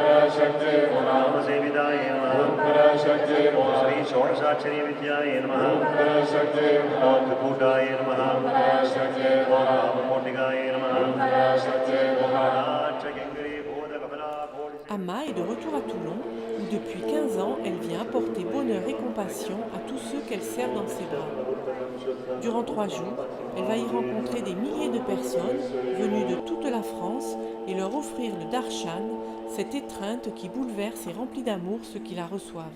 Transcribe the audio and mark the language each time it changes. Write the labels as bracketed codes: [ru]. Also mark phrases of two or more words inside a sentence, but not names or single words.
[sa] नामसेविताय नमः श्री षोडशाक्षरी विद्याय नमः त्रिकूटाय नमः नामकोटिकाय नमः [fr] Amma est de retour à Toulon, où depuis 15 ans, elle vient apporter bonheur et compassion à tous ceux qu'elle serre dans ses bras. Durant 3 jours, elle va y rencontrer des milliers de personnes venues de toute la France et leur offrir le darshan, cette étreinte qui bouleverse et remplit d'amour ceux qui la reçoivent.